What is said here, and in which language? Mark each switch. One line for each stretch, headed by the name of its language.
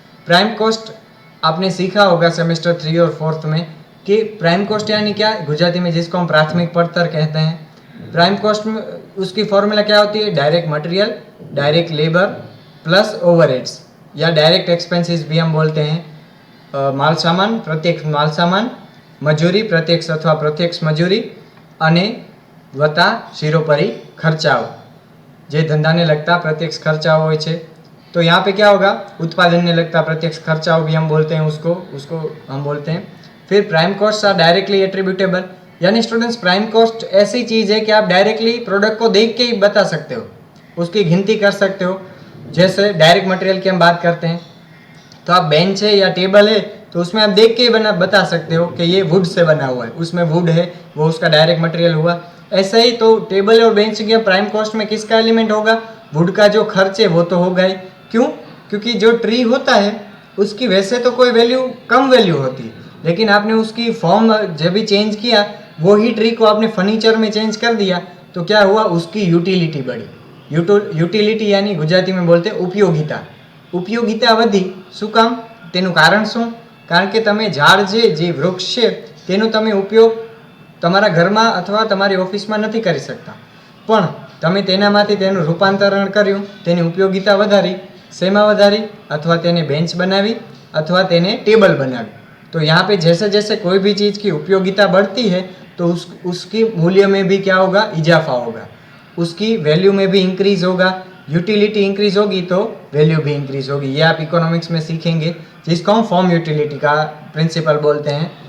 Hindi: Prime cost आपने सीखा होगा सेमेस्टर 3 और 4 में कि प्राइम कॉस्ट यानी क्या, गुजराती में जिसको हम प्राथमिक पड़तर कहते हैं। प्राइम कॉस्ट में उसकी फॉर्मूला क्या होती है, direct material, direct labour plus overheads या डायरेक्ट एक्सपेंसेस भी हम बोलते हैं।
Gujarati: माल सामान, प्रत्यक्ष माल सामान, મજૂરી પ્રત્યક્ષ અથવા પ્રત્યક્ષ મજૂરી અને વત્તા શિરોપરી ખર્ચાઓ, જે ધંધાને લગતા પ્રત્યક્ષ ખર્ચાઓ હોય છે।
Hindi: तो यहाँ पे क्या होगा, उत्पादन ने लगता प्रत्यक्ष खर्चाओं भी हम बोलते हैं, उसको हम बोलते हैं। फिर prime cost are directly attributable, यानी स्टूडेंट्स प्राइम कॉस्ट ऐसी चीज़ है कि आप डायरेक्टली प्रोडक्ट को देख के ही बता सकते हो, उसकी गिनती कर सकते हो। जैसे डायरेक्ट मटेरियल की हम बात करते हैं, तो आप बेंच है या टेबल है तो उसमें आप देख के ही बता सकते हो कि ये वुड से बना हुआ है, उसमें वुड है, वो उसका डायरेक्ट मटेरियल हुआ। ऐसा ही तो टेबल और बेंच के प्राइम कॉस्ट में किसका एलिमेंट होगा, वुड का जो खर्च है वो तो होगा ही। क्यों? क्योंकि जो ट्री होता है उसकी वैसे तो कोई वैल्यू, कम वैल्यू होती है, लेकिन आपने उसकी फॉर्म जब भी चेंज किया, वो ही ट्री को आपने फर्नीचर में चेंज कर दिया, तो क्या हुआ, उसकी यूटिलिटी बढ़ी। यूटिलिटी यानी गुजराती में बोलते हैं उपयोगिता, उपयोगिता वधी।
Gujarati: શું કામ? તેનું કારણ શું? કારણ કે તમે ઝાડ જે વૃક્ષ છે તેનો તમે ઉપયોગ તમારા ઘરમાં અથવા તમારી ઓફિસમાં નથી કરી શકતા, પણ તમે તેનામાંથી તેનું રૂપાંતરણ કર્યું, તેની ઉપયોગિતા વધારી, શેમાં વધારી, અથવા તેને બેન્ચ બનાવી અથવા તેને ટેબલ બનાવી।
Hindi: तो यहाँ पे जैसे जैसे कोई भी चीज़ की उपयोगिता बढ़ती है तो उसकी मूल्य में भी क्या होगा, इजाफा होगा, उसकी वैल्यू में भी इंक्रीज होगा। यूटिलिटी इंक्रीज होगी तो वैल्यू भी इंक्रीज होगी। ये आप इकोनॉमिक्स में सीखेंगे, जिसको हम फॉर्म यूटिलिटी का प्रिंसिपल बोलते हैं।